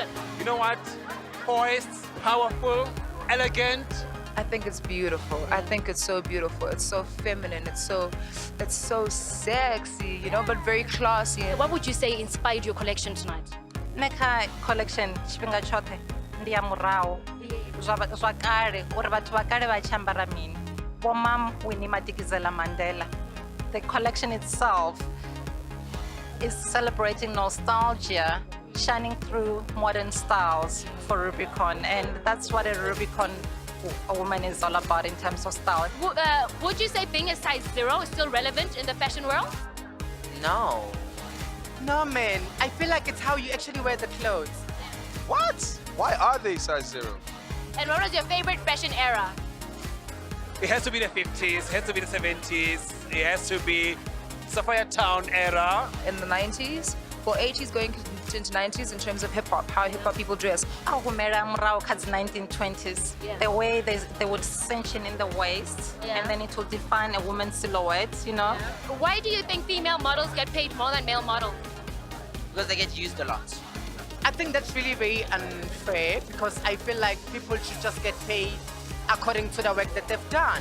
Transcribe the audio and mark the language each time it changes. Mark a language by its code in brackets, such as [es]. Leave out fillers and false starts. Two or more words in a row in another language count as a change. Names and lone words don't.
[en] You know what? Poised, powerful, elegant. I think it's beautiful. I think it's so beautiful. It's so feminine. It's so sexy, you know, but very classy. What would you say inspired your collection tonight? [ve] Neka collection tshifhinga tshoṱhe ndi ya murahu zwa kale uri vhathu vha kale vha tshi ambara mini vho mam Winnie Madikizela Mandela. [en] The collection itself is celebrating nostalgia, shining through modern styles for Rubicon, and that's what a Rubicon a woman is all about in terms of style. Would you say being a size 0 is still relevant in the fashion world? No. No, man. I feel like it's how you actually wear the clothes. What? Why are they size 0? And what was your favorite fashion era? It has to be the 50s, it has to be the 70s, it has to be Sapphire Town era. In the 90s, or 80s going into 90s in terms of hip-hop, how hip-hop people dress. [ve] Ahumera murao kha's 1920s. [en] Yeah. The way they would cinch in the waist, Yeah. and then it would define a woman's silhouette, you know? Why do you think female models get paid more than male models? Because they get used a lot. I think that's really very unfair because I feel like people should just get paid according to the work that they've done.